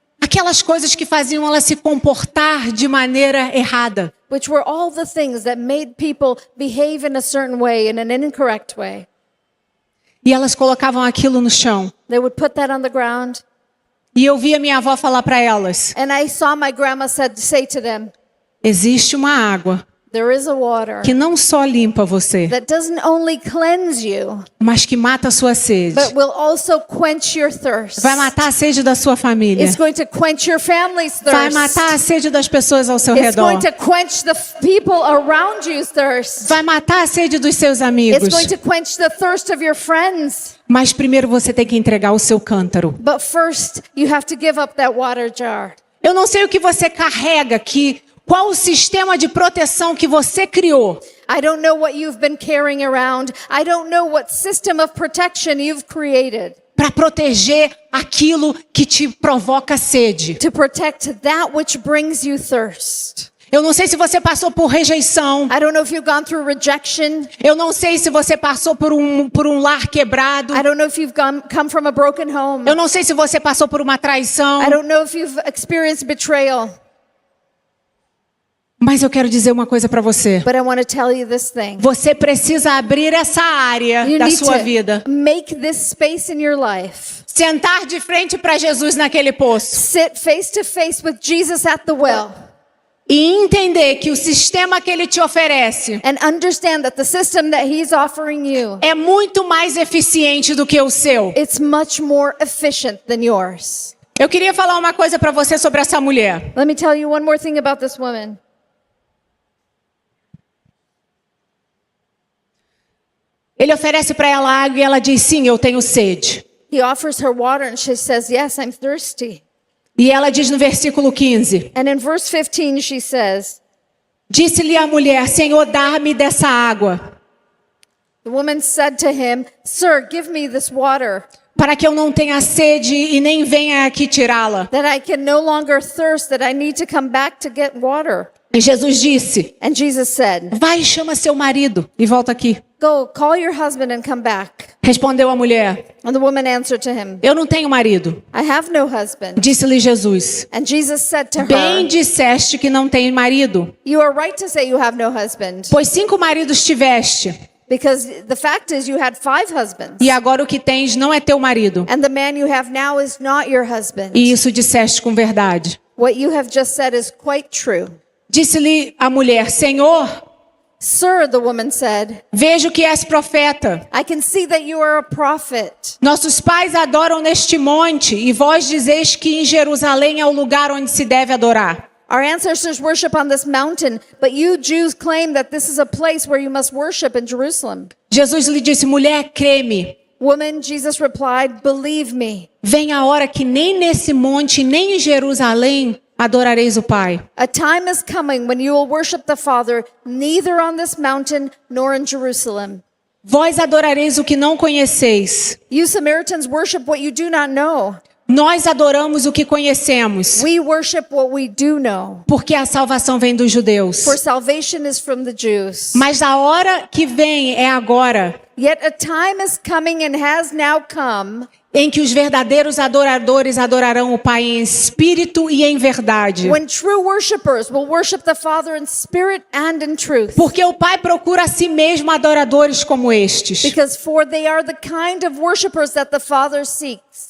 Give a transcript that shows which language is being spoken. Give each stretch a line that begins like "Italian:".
Portuguese: Aquelas coisas que faziam ela se comportar de maneira errada.
English: which were all the things that made people behave in a certain way, in an incorrect way.
Portuguese: E elas colocavam aquilo no chão.
English: They would put that on the ground.
Portuguese: E eu via minha avó falar para elas:
English: And I saw my grandma say to them,
Portuguese: existe uma água
English: there is a water
Portuguese: que não só limpa você,
English: that doesn't only cleanse you,
Portuguese: mas que mata a sua sede.
English: but will also quench your thirst.
Portuguese: Vai matar a sede da sua família.
English: It's going to quench your family's
Portuguese: Vai
English: thirst.
Portuguese: matar a sede das pessoas ao seu
English: It's
Portuguese: redor.
English: going to quench the people around you's thirst.
Portuguese: Vai matar a sede dos seus amigos.
English: It's going to quench the thirst of your friends.
Portuguese: Mas primeiro você tem que entregar o seu cântaro.
English: But first, you have to give up that water jar.
Portuguese: Eu não sei o que você carrega, qual o sistema de proteção que você criou.
English: I don't know what you've been carrying around. I don't know what system of protection you've created
Portuguese: Para proteger aquilo que te provoca sede.
English: to protect that which brings you thirst.
Portuguese: Eu não sei se você passou por rejeição.
English: I don't know if you've gone through rejection.
Portuguese: Eu não sei se você passou por um lar quebrado.
English: I don't know if you've come from a broken home.
Portuguese: Eu não sei se você passou por uma traição.
English: I don't know if you've experienced betrayal.
Portuguese: Mas eu quero dizer uma coisa para você.
English: But I want to tell you this thing.
Portuguese: Você precisa abrir essa área
English: You
Portuguese: da
English: need
Portuguese: sua
English: to
Portuguese: vida.
English: make this space in your life.
Portuguese: Sentar de frente para Jesus naquele poço.
English: Sit face to face with Jesus at the well.
Portuguese: E entender que o sistema que ele te oferece
English: And understand that the system that he's offering you,
Portuguese: é muito mais eficiente do que o seu.
English: it's much more efficient than yours.
Portuguese: Eu queria falar uma coisa para você sobre essa mulher.
English: Let me tell you one more thing about this woman.
Portuguese: Ele oferece para ela água e ela diz: sim, eu tenho sede.
English: He offers her water and she says, yes, I'm thirsty.
Portuguese: E ela diz no versículo 15:
English: And in verse 15 she says,
Portuguese: disse-lhe a mulher: Senhor, dá-me dessa água,
English: the woman said to him, Sir, give me this water,
Portuguese: para que eu não tenha sede e nem venha aqui tirá-la.
English: that I can no longer thirst, that I need to come back to get water.
Portuguese: E Jesus disse:
English: And Jesus said,
Portuguese: vai e chama seu marido e volta aqui.
English: go, call your husband and come back.
Portuguese: Respondeu a mulher:
English: And the woman answered to him,
Portuguese: eu não tenho marido.
English: I have no husband.
Portuguese: Disse-lhe Jesus:
English: And Jesus said to
Portuguese: bem
English: her,
Portuguese: disseste que não tem marido,
English: you are right to say you have no husband,
Portuguese: pois 5 maridos tiveste,
English: because the fact is you had 5 husbands,
Portuguese: e agora o que tens não é teu marido.
English: and the man you have now is not your husband.
Portuguese: E isso disseste com verdade.
English: What you have just said is quite true.
Portuguese: Disse-lhe a mulher: Senhor,
English: Sir, the woman said,
Portuguese: vejo que és profeta.
English: I can see that you are a prophet.
Portuguese: Nossos pais adoram neste monte, e vós dizeis que em Jerusalém é o lugar onde se deve adorar.
English: Our ancestors worship on this mountain, but you Jews claim that this is a place where you must worship in Jerusalem.
Portuguese: Jesus lhe disse: mulher, crê-me,
English: Woman, Jesus replied, believe me.
Portuguese: vem a hora que nem nesse monte, nem em Jerusalém adorareis o Pai.
English: A time is coming when you will worship the Father neither on this mountain nor in Jerusalem.
Portuguese: Vós adorareis o que não conheceis.
English: You Samaritans worship what you do not know.
Portuguese: Nós adoramos o que conhecemos,
English: We worship what we do know.
Portuguese: porque a salvação vem dos judeus.
English: For salvation is from the Jews.
Portuguese: Mas a hora que vem é agora,
English: Yet a time is coming and has now come
Portuguese: em que os verdadeiros adoradores adorarão o Pai em espírito e em verdade.
English: when true worshipers will worship the Father in spirit and in truth.
Portuguese: Porque o Pai procura a si mesmo adoradores como estes.
English: Because for they are the kind of worshipers that the Father seeks.